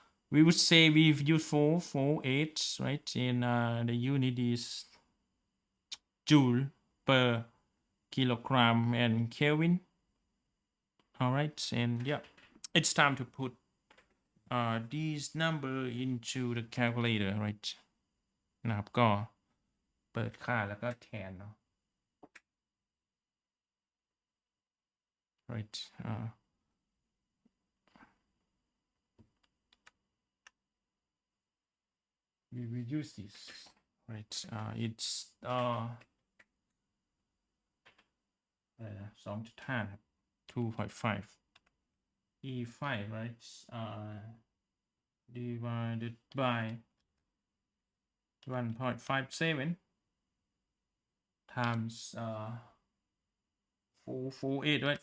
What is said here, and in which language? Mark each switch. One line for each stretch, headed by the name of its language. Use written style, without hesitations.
English: We would say we've used 448, right? And the unit is joule per kilogram and Kelvin. All right, and yeah, it's time to put these number into the calculator, right?
Thai: นะครับก็เปิดค่าแล้วก็แทนเนาะ
English: right we will use this, right? It's 2.5 ครับ 2.5 E5, right? Divided by 1.57 times 448, right?